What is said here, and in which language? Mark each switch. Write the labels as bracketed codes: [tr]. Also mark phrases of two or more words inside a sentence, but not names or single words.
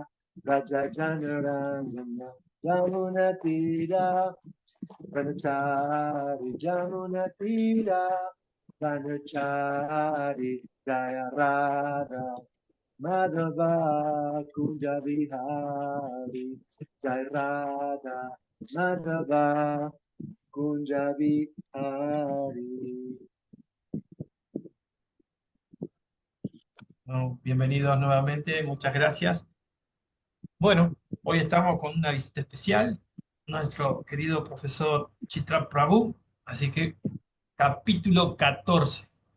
[sa] राज जनरन्दन जमुना तीर वनचारी जमुना तीर वनचारी जय राधा माधव कुञ्ज बिहारी जय राधा माधव कुञ्ज बिहारी. [es] Bueno, bienvenidos nuevamente, muchas gracias. Bueno, hoy estamos con una visita especial, nuestro querido profesor Chitra Prabhu, así que capítulo 14.